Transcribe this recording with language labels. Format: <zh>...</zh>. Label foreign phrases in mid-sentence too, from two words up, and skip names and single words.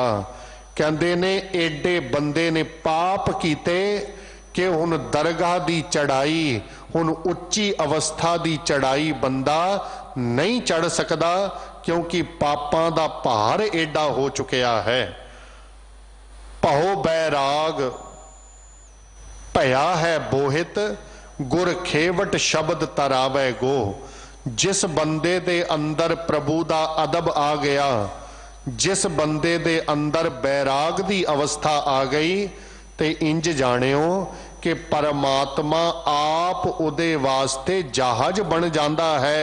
<pa>ਕਹਿੰਦੇ ਨੇ ਏਡੇ ਬੰਦੇ ਨੇ ਪਾਪ ਕੀਤੇ ਕਿ ਹੁਣ ਦਰਗਾਹ ਦੀ ਚੜ੍ਹਾਈ, ਹੁਣ ਉੱਚੀ ਅਵਸਥਾ ਦੀ ਚੜ੍ਹਾਈ ਬੰਦਾ ਨਹੀਂ ਚੜ੍ਹ ਸਕਦਾ, ਕਿਉਂਕਿ ਪਾਪਾਂ ਦਾ ਭਾਰ ਏਡਾ ਹੋ ਚੁੱਕਿਆ ਹੈ। ਭਹੋ ਬੈਰਾਗ ਭਯਾ ਹੈ ਬੋਹਿਤ, ਗੁਰ ਖੇਵਟ ਸ਼ਬਦ ਤਰਾਵੈ ਗੋ। ਜਿਸ ਬੰਦੇ ਦੇ ਅੰਦਰ ਪ੍ਰਭੂ ਦਾ ਅਦਬ ਆ ਗਿਆ, ਜਿਸ ਬੰਦੇ ਦੇ ਅੰਦਰ ਬੈਰਾਗ ਦੀ ਅਵਸਥਾ ਆ ਗਈ, ਤੇ ਇੰਜ ਜਾਣਿਓ ਕਿ ਪਰਮਾਤਮਾ ਆਪ ਉਦੇ ਵਾਸਤੇ ਜਹਾਜ਼</pa> <hi>बन जाता है।</hi>